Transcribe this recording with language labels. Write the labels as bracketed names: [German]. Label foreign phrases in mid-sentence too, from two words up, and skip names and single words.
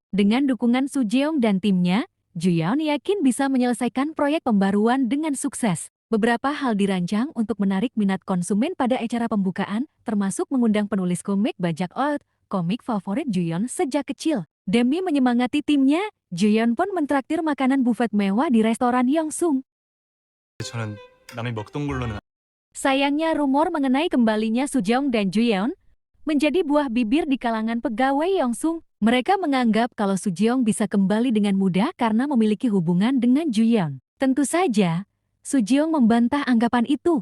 [Indonesian] Dengan dukungan Sujeong dan timnya, Juyeon yakin bisa menyelesaikan proyek pembaruan dengan sukses. Beberapa hal dirancang untuk menarik minat konsumen pada acara pembukaan, termasuk mengundang penulis komik bajak laut, komik favorit Juyeon sejak kecil. Demi menyemangati timnya, Juyeon pun mentraktir makanan buffet mewah di restoran Yongsung. [Korean] 저는 남이 먹던 걸로는 [Indonesian] Sayangnya rumor mengenai kembalinya Sujeong dan Juyeon menjadi buah bibir di kalangan pegawai Yongsung. Mereka menganggap kalau Sujeong bisa kembali dengan mudah karena memiliki hubungan dengan Juyeon. Tentu saja, Sujeong membantah anggapan itu.